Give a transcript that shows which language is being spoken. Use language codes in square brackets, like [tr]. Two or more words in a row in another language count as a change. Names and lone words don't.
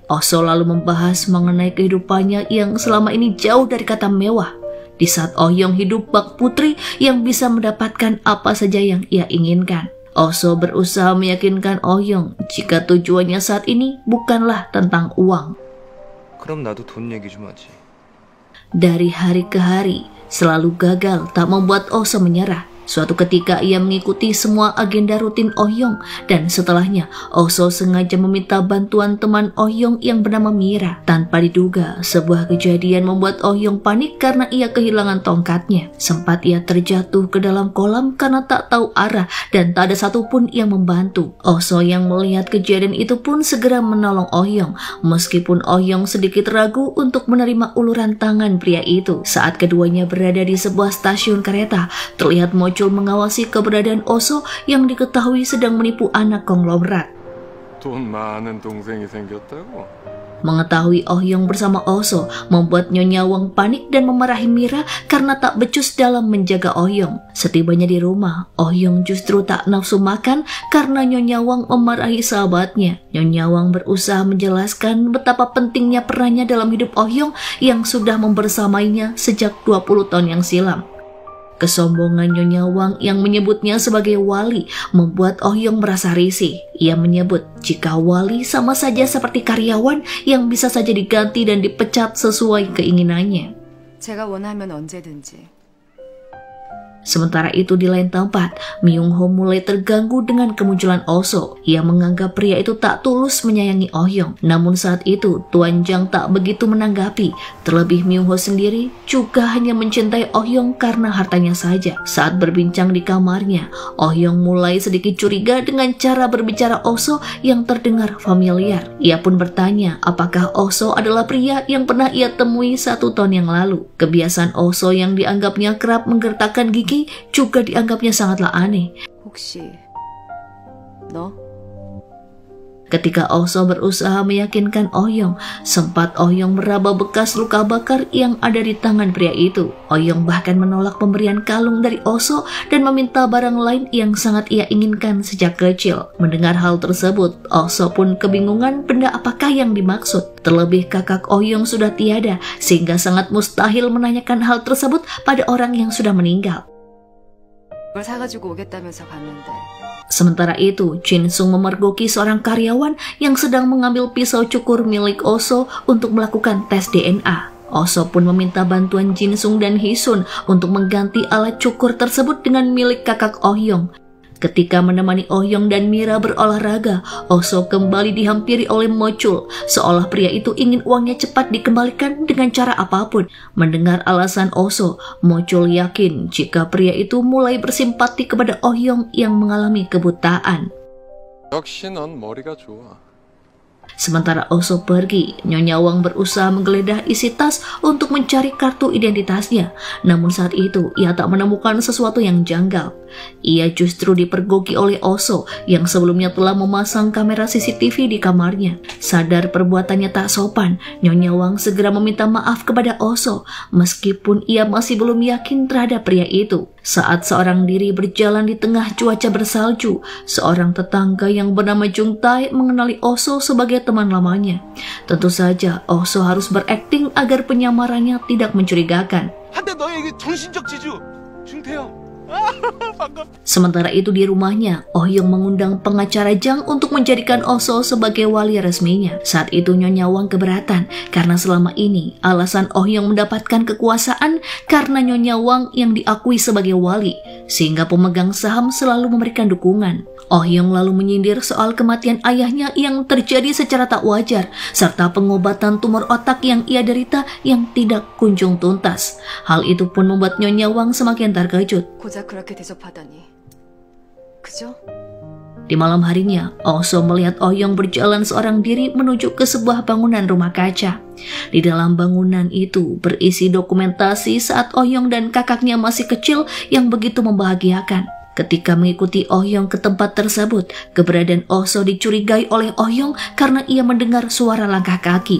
[id] Oso lalu membahas mengenai kehidupannya yang selama ini jauh dari kata mewah. Di saat Ohyong hidup bak putri yang bisa mendapatkan apa saja yang ia inginkan. Oso berusaha meyakinkan Oh-yong jika tujuannya saat ini bukanlah tentang uang. [ko] 그럼 나도 돈 얘기 좀 하지. [id] Dari hari ke hari, selalu gagal tak membuat Oso menyerah. Suatu ketika ia mengikuti semua agenda rutin Oh-yong dan setelahnya Oso sengaja meminta bantuan teman Oh-yong yang bernama Mira. Tanpa diduga, sebuah kejadian membuat Oh-yong panik karena ia kehilangan tongkatnya. Sempat ia terjatuh ke dalam kolam karena tak tahu arah dan tak ada satupun yang membantu. Oso yang melihat kejadian itu pun segera menolong Oh-yong, meskipun Oh-yong sedikit ragu untuk menerima uluran tangan pria itu. Saat keduanya berada di sebuah stasiun kereta, terlihat mengawasi keberadaan Oso yang diketahui sedang menipu anak konglomerat. [ko] 돈 많은 동생이 생겼다고? [id] Mengetahui Oh-yong bersama Oso membuat Nyonya Wang panik dan memarahi Mira karena tak becus dalam menjaga Oh-yong. Setibanya di rumah, Oh-yong justru tak nafsu makan karena Nyonya Wang memarahi sahabatnya. Nyonya Wang berusaha menjelaskan betapa pentingnya perannya dalam hidup Oh-yong yang sudah membersamainya sejak 20 tahun yang silam. Kesombongan Nyonya Wang yang menyebutnya sebagai wali membuat Oh-yong merasa risih. Ia menyebut jika wali sama saja seperti karyawan yang bisa saja diganti dan dipecat sesuai keinginannya. [ko] 제가 원하면 언제든지. [id] Sementara itu di lain tempat, Myung-ho mulai terganggu dengan kemunculan Oso. Ia menganggap pria itu tak tulus menyayangi Oh-yong. Namun saat itu, Tuan Jang tak begitu menanggapi. Terlebih Myung-ho sendiri juga hanya mencintai Oh-yong karena hartanya saja. Saat berbincang di kamarnya, Oh-yong mulai sedikit curiga dengan cara berbicara Oso yang terdengar familiar. Ia pun bertanya apakah Oso adalah pria yang pernah ia temui 1 tahun yang lalu. Kebiasaan Oso yang dianggapnya kerap menggertakkan gigi juga dianggapnya sangatlah aneh. [ko] 혹시 너? [id] Ketika Oso berusaha meyakinkan Oh-yong, sempat Oh-yong meraba bekas luka bakar yang ada di tangan pria itu. Oh-yong bahkan menolak pemberian kalung dari Oso dan meminta barang lain yang sangat ia inginkan sejak kecil. Mendengar hal tersebut, Oso pun kebingungan benda apakah yang dimaksud. Terlebih kakak Oh-yong sudah tiada, sehingga sangat mustahil menanyakan hal tersebut pada orang yang sudah meninggal. [ko] 뭘 사가지고 오겠다면서 갔는데. [id] Sementara itu, Jin-sung memergoki seorang karyawan yang sedang mengambil pisau cukur milik Oso untuk melakukan tes DNA. Oso pun meminta bantuan Jin-sung dan Hee-sun untuk mengganti alat cukur tersebut dengan milik kakak Oh-yong. Ketika menemani Oh-yong dan Mira berolahraga, Oso kembali dihampiri oleh Mo-chul, seolah pria itu ingin uangnya cepat dikembalikan dengan cara apapun. Mendengar alasan Oso, Mo-chul yakin jika pria itu mulai bersimpati kepada Oh-yong yang mengalami kebutaan. [ko] 역시 넌 머리가 좋아. [id] Sementara Oso pergi, Nyonya Wang berusaha menggeledah isi tas untuk mencari kartu identitasnya. Namun saat itu, ia tak menemukan sesuatu yang janggal. Ia justru dipergoki oleh Oso yang sebelumnya telah memasang kamera CCTV di kamarnya. Sadar perbuatannya tak sopan, Nyonya Wang segera meminta maaf kepada Oso, meskipun ia masih belum yakin terhadap pria itu. Saat seorang diri berjalan di tengah cuaca bersalju, seorang tetangga yang bernama Jung Tae mengenali Oso sebagai teman lamanya. Tentu saja Oso harus berakting agar penyamarannya tidak mencurigakan. [ko] 한때 너의 그 정신적 지주 중태형. [id] Sementara itu di rumahnya, Oh-yong mengundang pengacara Jang untuk menjadikan Oso sebagai wali resminya. Saat itu Nyonya Wang keberatan karena selama ini alasan Oh-yong mendapatkan kekuasaan karena Nyonya Wang yang diakui sebagai wali, sehingga pemegang saham selalu memberikan dukungan. Oh-yong lalu menyindir soal kematian ayahnya yang terjadi secara tak wajar, serta pengobatan tumor otak yang ia derita yang tidak kunjung tuntas. Hal itu pun membuat Nyonya Wang semakin terkejut. [ko] 고작 그렇게 대접하다니. 그죠? [id] Di malam harinya, Oso melihat Oh-yong berjalan seorang diri menuju ke sebuah bangunan rumah kaca. Di dalam bangunan itu berisi dokumentasi saat Oh-yong dan kakaknya masih kecil yang begitu membahagiakan. Ketika mengikuti Oh-yong ke tempat tersebut, keberadaan Oso dicurigai oleh Oh-yong karena ia mendengar suara langkah kaki.